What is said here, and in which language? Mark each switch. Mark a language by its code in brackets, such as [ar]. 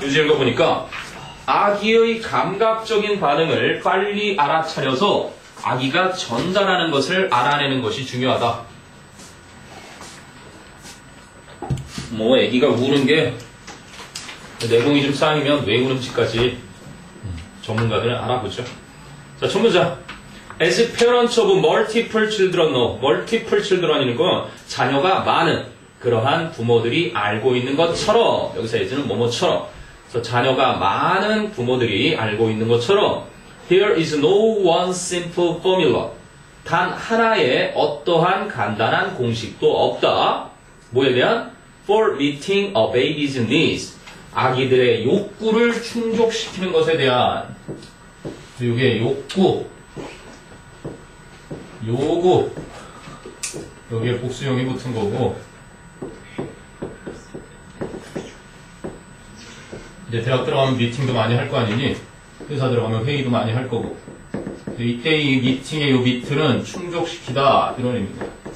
[ko] 유지 읽어보니까 아기의 감각적인 반응을 빨리 알아차려서 아기가 전달하는 것을 알아내는 것이 중요하다. 뭐 아기가 우는 게 내공이 좀 쌓이면 왜 우는지까지 전문가들은 알아보죠. 자, 첫 문장. [en] As parents of multiple children know. multiple children [ko] 이라는 건 자녀가 많은 그러한 부모들이 알고 있는 것처럼, 여기서 as는 뭐뭐처럼. 그래서 자녀가 많은 부모들이 알고 있는 것처럼 [en] There is no one simple formula. [ko] 단 하나의 어떠한 간단한 공식도 없다. 뭐에 대한? [en] For meeting a baby's needs. [ko] 아기들의 욕구를 충족시키는 것에 대한. 이게 욕구, 요구, 여기에 복수형이 붙은 거고, 이제 대학 들어가면 미팅도 많이 할 거 아니니, 회사 들어가면 회의도 많이 할 거고, 이때 이 미팅의 요 밑은 충족시키다 이런 의미입니다.